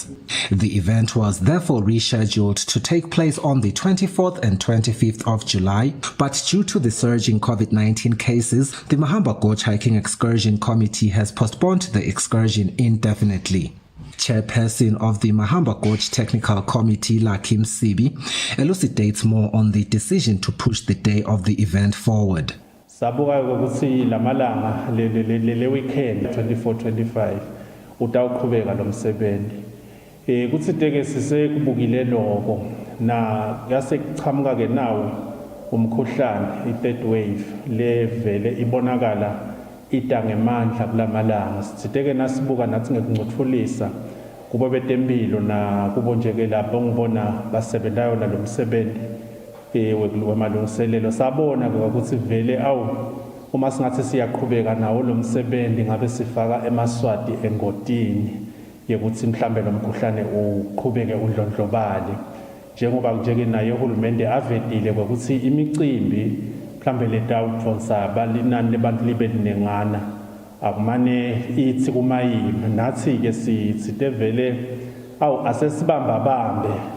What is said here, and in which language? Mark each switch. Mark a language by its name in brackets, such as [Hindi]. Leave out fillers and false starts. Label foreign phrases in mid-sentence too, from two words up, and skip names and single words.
[English] The event was therefore rescheduled to take place on the 24th and 25th of July, but due to the surge in COVID-19 cases, the Mahamba Gorge hiking excursion committee has postponed the excursion indefinitely. Chairperson of the Mahamba Gorge Technical Committee, Lakim Sibi, elucidates more on the decision to push the day of the event forward. [Swati] Sabuka ukuthi lamalanga le weekend 24-25 utawuqhubeka lo msebenzi. Kuthi teke sisekubukile lokho na yase kuchamuka ke nawo umkhuhlane i- [English] third wave [Swati] levele ibonakala itangemandla kulamalanga. Sitheke nasibuka nathi ngekungcutfulisa kubo betempilo na kubo njeke lapho ngibona basebenzayo nalo msebenzi wemalungiselelo sabona ukuthi vele uma singathi siyaqhubeka nawo lo msebenzi ngabe sifaka emaswati engodini yekuthi mhlambe lo mkhuhlane uqhubeke udlondlobale njengoba njeke naye uhulumende avedile ukuthi imicimbi mhlambe letawujonsa balinani lebantu libe linengana akumane ithi kumayima nathi ke sithe vele asesibamba bambe